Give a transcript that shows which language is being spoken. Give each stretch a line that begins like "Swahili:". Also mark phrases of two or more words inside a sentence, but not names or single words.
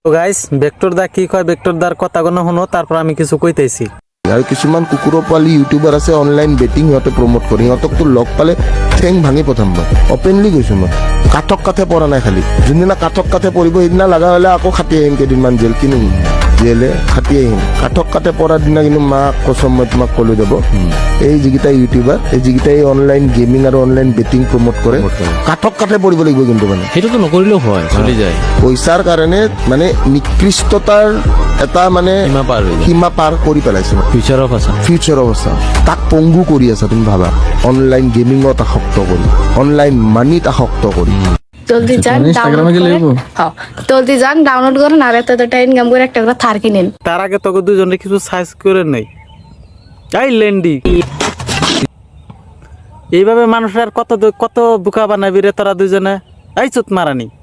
Bangla: তো গাইস ভেক্টর দা কি কয় ভেক্টর দার কথা কোনো শুনো তারপর আমি কিছু কইতেছি।
Assamese: আৰু কিছুমান কুকুৰ পোৱালি ইউটিউবাৰ আছে
English: online betting
Assamese: সিহঁতে প্ৰমোট কৰে সিহঁতক তো লগ পালে ঠেং ভাঙি প্ৰথম মই অপেনলি কৈছো মই কাঠক কাঠে পৰা নাই খালি যোনদিনা কাঠক কাঠে পৰিব সেইদিনা লগা হ'লে আকৌ খাটি আহিম কেইদিনমান জেল কিনো জেলে খাটি আহিম কাঠক কাঠে পৰাৰ দিনা কিন্তু মাক কচম মই তোমাক ক'লৈ যাব এই যিকেইটা ইউটিউবাৰ এই যিকেইটা এই
English: online gaming
Assamese: আৰু
English: online betting
Assamese: প্ৰমোট কৰে কাঠক কাঠে পৰিব লাগিব কিন্তু মানে সেইটোতো নকৰিলেও হয় চলি যায় পইচাৰ কাৰণে মানে নিকৃষ্টতাৰ এটা মানে সীমা পাৰ কৰি পেলাইছে ফিউচাৰ অৱস্থা তাক পংগু কৰি আছা তুমি ভাবা অনলাইন গেমিঙত আসক্ত কৰি অনলাইন মানিত আসক্ত কৰি
Bangla: জলদি যান ডাউনলোড করেন আর এতটা ইনকাম করে একটা করে থার কিনেন। তার আগে তোকে দুজনে কিছু সাইজ করে নেই এই লেন্ডি এইভাবে মানুষের কত কত বুকা বানাবি রে তোরা দুজনে এই চুত মারানি